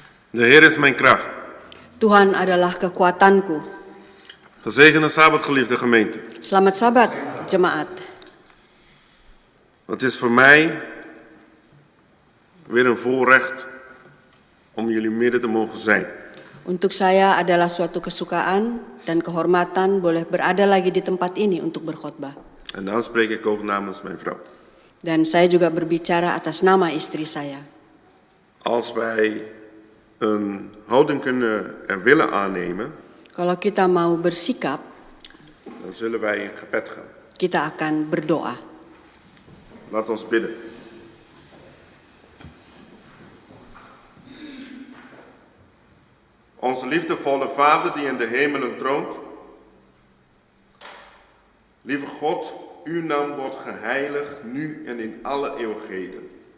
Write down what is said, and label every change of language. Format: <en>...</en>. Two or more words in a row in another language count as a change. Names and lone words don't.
<nl>De Heer is mijn kracht.</nl> <id>Tuhan adalah kekuatanku.</id> <nl>Gezegende Sabbat, geliefde gemeente.</nl> <id>Selamat Sabat, jemaat.</id> <nl>Het is voor mij weer een voorrecht om jullie midden te mogen zijn.</nl> <id>Untuk saya adalah suatu kesukaan dan kehormatan boleh berada lagi di tempat ini untuk berkhotbah.</id> <nl>En dan spreek ik ook namens mijn vrouw.</nl> <id>Dan saya juga berbicara atas nama istri saya.</id> <nl>Als wij een houding kunnen en willen aannemen,</nl> <id>Kalau kita mau bersikap,</id> <nl>dan zullen wij in gebed gaan.</nl> <id>kita akan berdoa.</id> <nl>Laat ons bidden. Onze liefdevolle Vader die in de hemelen troont. Lieve God, uw naam wordt geheiligd nu en in alle eeuwigheden.</nl>